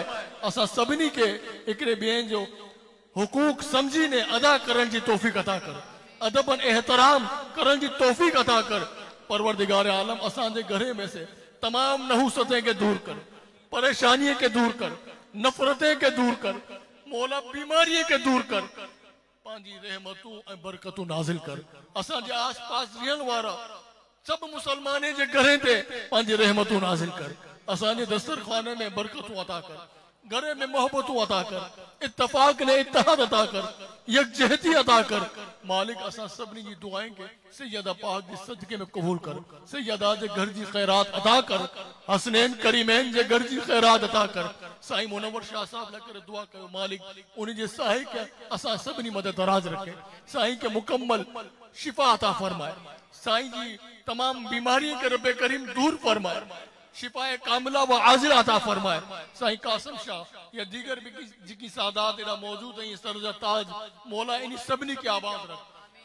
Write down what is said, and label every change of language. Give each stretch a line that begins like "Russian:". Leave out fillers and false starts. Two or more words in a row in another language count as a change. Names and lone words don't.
Sindhi: असा सबनी के एकरे बेन जो हुकूक समझी ने अदा करन जी तौफीक अता कर। अदबन एहतराम करन जी तौफीक अता कर। परवरदिगार आलम असा जे घरे में से तमाम नहुसतें के दूर कर। परेशानी के दूर कर। नफरतें के दूर कर। मौला बीमारी के दूर कर। पांजी रहमतू ऐं बरकतू नाजिल कर। असा जे आस पास रहन वारा सब मुसलमाने जे घरे ते पांजी रहमतू नाजिल कर। असांजे दस्तरखाने में बरकतू अता कर। घरे में मोहब्बतू अता कर। इत्तफाक ने इत्तेहाद अता कर। यकजहती अता कर। मालिक असा सबनी जी दुआएं के सैयदा पाक जी सदके में कबूल कर। सैयदा जे घर जी खैरात अता कर। हसनैन करीमैन जे घर जी खैरात अता कर। साईं मुनव्वर शाह साहब लकर दुआ कयो मालिक उन्हीं जे साहिब के असा सबनी मदद दराज रखे। साईं के मुकम्मल शिफा अता फरमाए। साईं जी तमाम बीमारी के रब्बे करीम दूर फरमाए। शिफाए कामिला व आजिल अता फरमाए। साईं कासिम शाह या दीगर भी जिकी सादात इरा मौजूद है सरजा ताज मौला इन्हीं सबनी के आबाद रख।